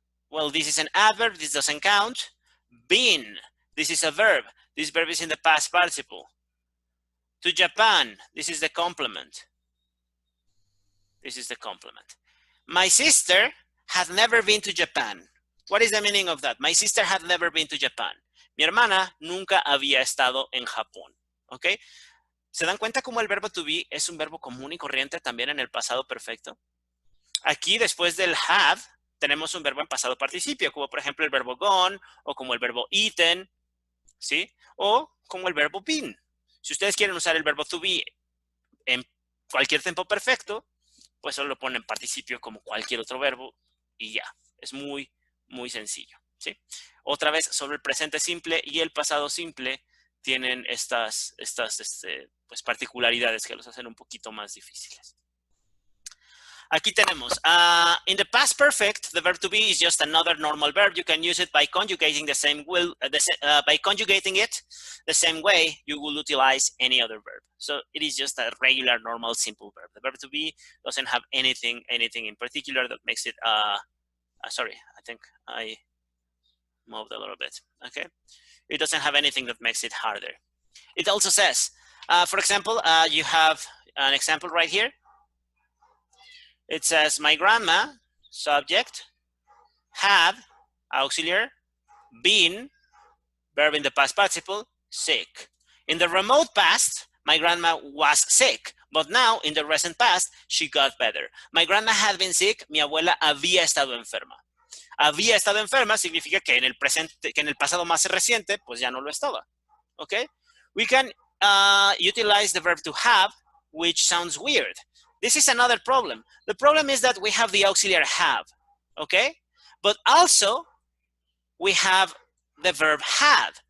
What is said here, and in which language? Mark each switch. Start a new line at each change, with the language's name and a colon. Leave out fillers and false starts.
English: Well, this is an adverb. This doesn't count. Been. This is a verb. This verb is in the past participle. To Japan, this is the complement. This is the complement. My sister had never been to Japan. What is the meaning of that? My sister had never been to Japan.
Spanish: Mi hermana nunca había estado en Japón. ¿Ok? ¿Se dan cuenta cómo el verbo to be es un verbo común y corriente también en el pasado perfecto? Aquí, después del have, tenemos un verbo en pasado participio, como por ejemplo el verbo gone, o como el verbo eaten, ¿sí? O como el verbo been. Si ustedes quieren usar el verbo to be en cualquier tiempo perfecto, pues solo lo ponen participio como cualquier otro verbo y ya. Es muy, muy sencillo, ¿sí? Otra vez, sobre el presente simple y el pasado simple tienen estas pues, particularidades que los hacen un poquito más difíciles. Aquí tenemos,
English: in the past perfect, the verb to be is just another normal verb. You can use it by conjugating the same by conjugating it the same way you will utilize any other verb. So it is just a regular, normal, simple verb. The verb to be doesn't have anything in particular that makes it, sorry, I think I moved a little bit, okay? It doesn't have anything that makes it harder. It also says, for example, you have an example right here. It says, my grandma, subject, had, auxiliary, been, verb in the past participle, sick. In the remote past, my grandma was sick, but now in the recent past, she got better. My grandma had been sick,
Spanish: mi abuela había estado enferma. Había estado enferma significa que en el presente, que en el pasado más reciente, pues ya no lo estaba.
English: Okay? We can utilize the verb to have, which sounds weird. This is another problem. The problem is that we have the auxiliary have, okay? But also, we have the verb had.